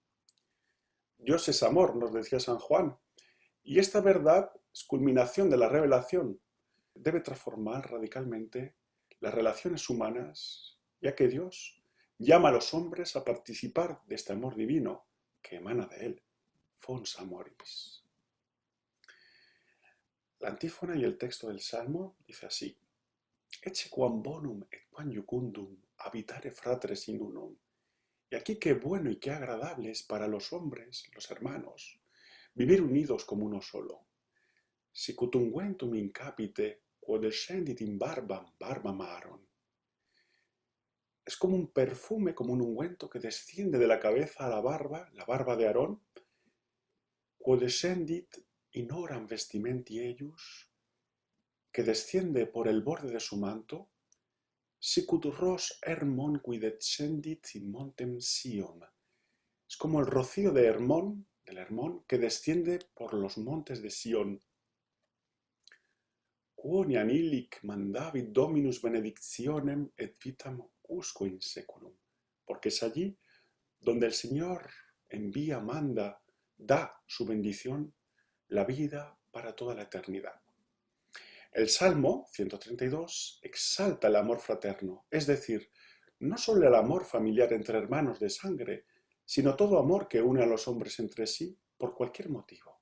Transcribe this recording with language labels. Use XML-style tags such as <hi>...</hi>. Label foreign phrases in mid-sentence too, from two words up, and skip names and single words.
<es>Dios es amor, nos decía San Juan, y esta verdad es culminación de la revelación. Debe transformar radicalmente las relaciones humanas, ya que Dios llama a los hombres a participar de este amor divino que emana de él.</es> <la>Fons amoris.</la> <es>La antífona y el texto del Salmo dice así:</es> <la>Ecce quam bonum et quam iucundum habitare fratres in unum.</la> <es>Y aquí qué bueno y qué agradable es para los hombres, los hermanos, vivir unidos como uno solo.</es> <la>Sicut unguentum in capite, quod descendit in barbam Aaron.</la> <es>Es como un perfume, como un ungüento que desciende de la cabeza a la barba de Aarón,</es> <la>quod descendit in oram vestimenti eius,</la> <es>que desciende por el borde de su manto,</es> <la>sicut ros Hermon qui descendit in montem Sion.</la> <es>Es como el rocío de Hermón, del Hermón, que desciende por los montes de Sión.</es> <la>Quoniam illic mandavit Dominus benedictionem et vitam usque in seculum.</la> <es>Porque es allí donde el Señor envía, manda, da su bendición, la vida para toda la eternidad. El Salmo 132 exalta el amor fraterno, es decir, no solo el amor familiar entre hermanos de sangre, sino todo amor que une a los hombres entre sí por cualquier motivo.</es>